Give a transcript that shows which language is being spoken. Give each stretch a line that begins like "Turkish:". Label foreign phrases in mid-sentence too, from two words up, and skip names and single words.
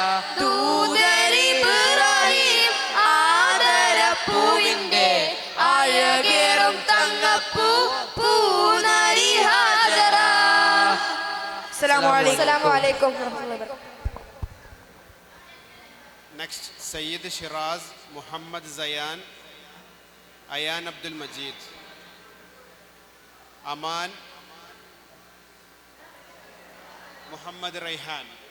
Malayalam: ദൂതരിബ്രാഹിം ആദരപ്പൂവിന്റെ അഴകേറും തങ്കപ്പൂ പൂനാരി ഹാജറ.
Arabic: السلام عليكم ورحمة الله وبركاته.
English: Next, Sayyid Shiraz, Muhammad Zayan, Ayan Abdul Majid, Aman, Muhammad Rayhan.